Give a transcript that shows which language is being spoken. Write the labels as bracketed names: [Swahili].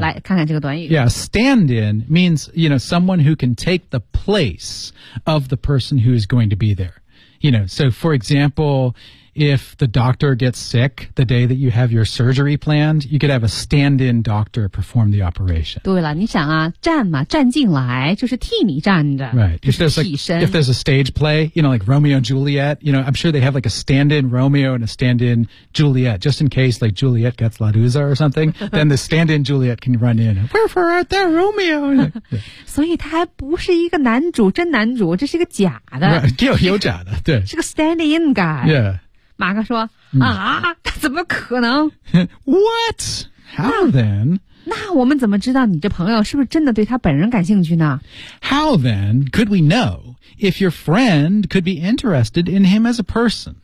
[Chinese] 来看看这个短语。 [English] Yeah, stand in means, you know, someone who can take the place of the person who is going to be there. You know, so for example, if the doctor gets sick the day that you have your surgery planned, you could have a stand in doctor perform the operation. [Chinese] 对了你想啊站嘛站进来就是替你站着。 [English] Right. [Chinese] 就是替身 [English] if there's a stage play, you know, like Romeo and Juliet, you know, I'm sure they have like a stand in Romeo and a stand in Juliet, just in case like Juliet gets La Dusa or something, then the stand in Juliet can run in. Where for out there, Romeo? [Chinese] 所以他还不是一个男主真男主这是一个假的。 [English] Right. [Chinese] 有假的对。是个 [English] stand in guy. Yeah. [Chinese] 马克说、他怎么可能 [English] What? How then? [Chinese] 那我们怎么知道你这朋友是不是真的对他本人感兴趣呢 [English] How then could we know if your friend could be interested in him as a person?